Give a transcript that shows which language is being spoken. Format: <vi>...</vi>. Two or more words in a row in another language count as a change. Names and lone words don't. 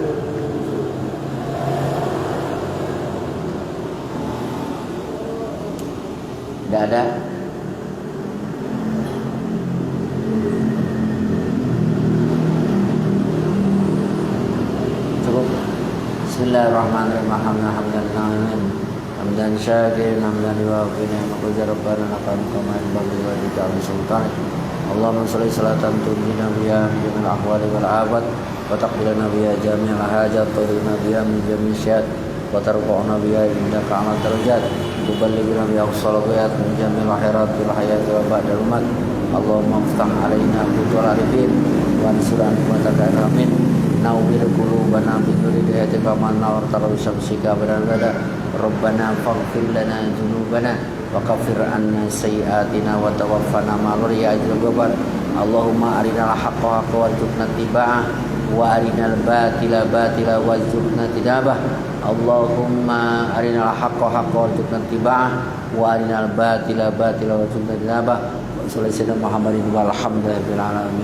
<id>Tidak ada. Cukup.</id> <ar>بسم الله الرحمن الرحيم. الحمد لله. حمدا شاكرين حمدا لوافي نعمة ربنا لك الكما ينبغي وتعالى سلطان. اللهم صل صلاة تنجينا بها من جميع الأهوال والآفات وتقبلنا بها جميع الحاجات وتدينا بها من جميع الشد وترفعنا بها عندك أعلى الدرجات تبلغنا بها الصلوات من جميع الآخرات والحياة وبعد الممات. اللهم افتح علينا فتوح العارفين وانصر أنفسك آمين. نور قلوبنا بنور هدايتك من نورت بشمسك بدنا. ربنا فاغفر لنا ذنوبنا وكفر عنا سيئاتنا وتوفنا مع الأجر الغبار. اللهم أرنا الحق حقا وارزقنا اتباعه وأرنا الباطل باطلا وارزقنا اجتنابه. اللهم أرنا الحق حقا وارزقنا اتباعه وأرنا الباطل باطلا وارزقنا اجتنابه. وصلى الله محمد والحمد لله العالمين.</ar>